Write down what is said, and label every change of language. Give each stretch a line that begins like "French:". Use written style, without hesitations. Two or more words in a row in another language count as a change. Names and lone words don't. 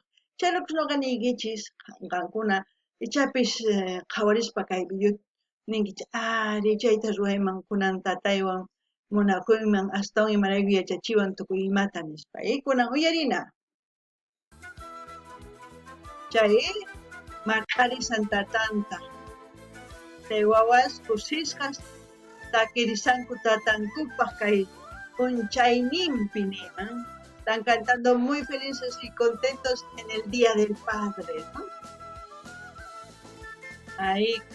Quechua: Chaynakus ñuqa niykichis qankuna ichapis qhawarispa kay videota ninkichis ari chayta ruwayman kunan tataywan munakuyman astawan imarayku yachachiwan tukuy imata nispa, kunan uyarina. Chay marqarisan tatanta, chay wawas kusisqas takirisanku tatankupaq kay p'unchaynimpi niman.
Spanish: Están cantando muy felices y contentos en el Día del Padre, ¿no? Ahí.